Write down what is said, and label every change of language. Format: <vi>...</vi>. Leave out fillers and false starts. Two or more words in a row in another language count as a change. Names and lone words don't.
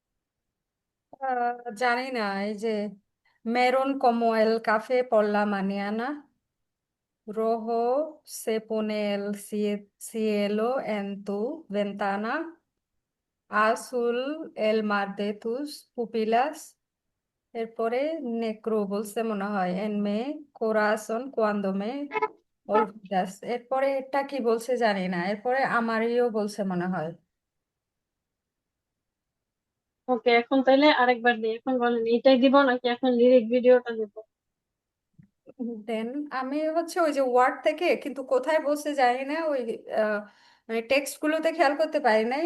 <bn>জানি না, এই যে</bn> <es>মেরন como el café por la mañana, rojo se pone el cielo en tu ventana, azul el mar de tus pupilas,</es> <bn>এরপরে নেক্রো বলছে মনে হয়,</bn> <es>en me corazón cuando me olvidas,</es> <bn>এরপরে এটা কি বলছে জানি না, এরপরে আমারিও বলছে মনে হয়। ওকে, এখন তাইলে আরেকবার দিই, এখন বলেন এটাই দিব নাকি এখন লিরিক ভিডিওটা দিব? দেন আমি হচ্ছে ওই যে ওয়ার্ড থেকে, কিন্তু কোথায় বলছে জানি না, ওই মানে টেক্সট গুলোতে খেয়াল করতে পারি নাই।</bn>